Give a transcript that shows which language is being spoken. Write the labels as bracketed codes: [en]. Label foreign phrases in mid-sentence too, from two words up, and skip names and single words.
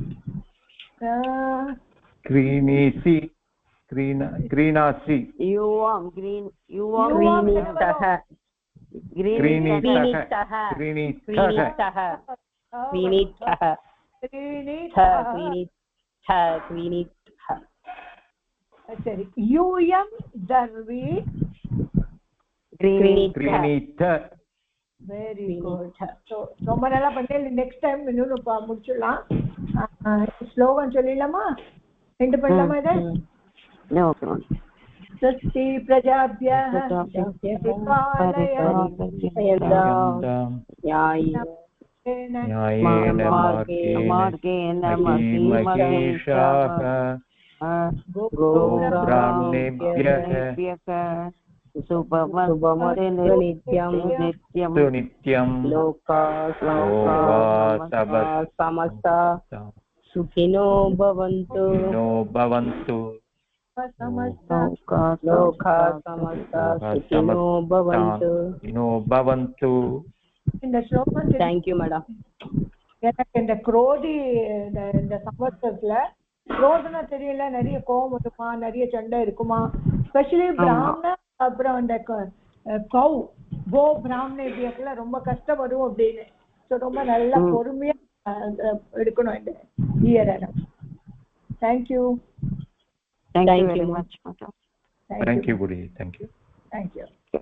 [sa] क्रीणीसि क्रीणासि युवां युवां क्रीणीतः क्रीणीतः क्रीणीतः क्रीणीतः क्रीणीतः क्रीणीतः. [ta] சரி. யூயம் தர்வி [sa] क्रीणीत. [en] very good. [ta] ஸோ ரொம்ப நல்லா பண்ணி [en] next time [ta] இன்னொன்று முடிச்சிடலாம். ஸ்லோகன் சொல்லிடலாமா? ரெண்டு பண்ணலாமா? [sa] இதை स्वस्ति प्रजाभ्यः न्यायेन मार्गेण महीमहेशाः गोब्राह्मणेभ्यः शुभमस्तु नित्यं लोकाः समस्ता सुखिनो भवन्तु लोकाः समस्ता सुखिनो भवन्तु. [ta] இந்த ஸ்லோகம் [en] thank you madam. [ta] எனக்கு இந்த குரோதி இந்த சம்பவத்துல குரோதனா தெரியல, நிறைய கோபம் இருக்குமா, நிறைய சண்டை இருக்குமா, ஸ்பெஷலி பிராமண அப்புறம் அந்த கௌ கோ பிராமண இப்படியெல்லாம் ரொம்ப கஷ்டப்படும் அப்படின்னு. ஸோ ரொம்ப நல்லா பொறுமையா எடுக்கணும் இந்த இயரை. [en] தேங்க்யூ. Thank you very much. Thank you, Budi. Thank you. Thank you.